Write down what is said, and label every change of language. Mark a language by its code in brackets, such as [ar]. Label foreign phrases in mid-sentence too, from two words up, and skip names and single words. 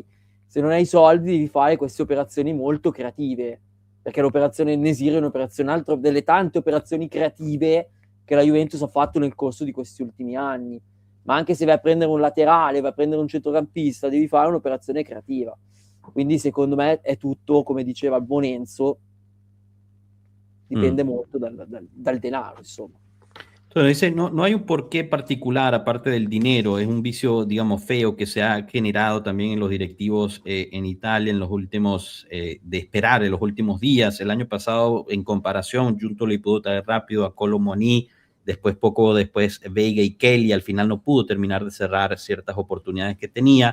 [it] Se non hai soldi devi fare queste operazioni molto creative, perché l'operazione En-Nesyri è un'operazione, altro delle tante operazioni creative che la Juventus ha fatto nel corso di questi ultimi anni. Ma anche se vai a prendere un laterale, vai a prendere un centrocampista, devi fare un'operazione creativa. Quindi secondo me è tutto, come diceva il buon Enzo, dipende molto dal denaro, insomma. [es] Entonces, dice, no hay un porqué particular aparte del dinero, es un vicio, digamos, feo que se ha generado también en los directivos en Italia en los últimos, de esperar en los últimos días. El año pasado, en comparación, Giuntoli pudo traer rápido a Kolo Muani, después, poco después, Veiga y Kelly, al final no pudo terminar de cerrar ciertas oportunidades que tenía.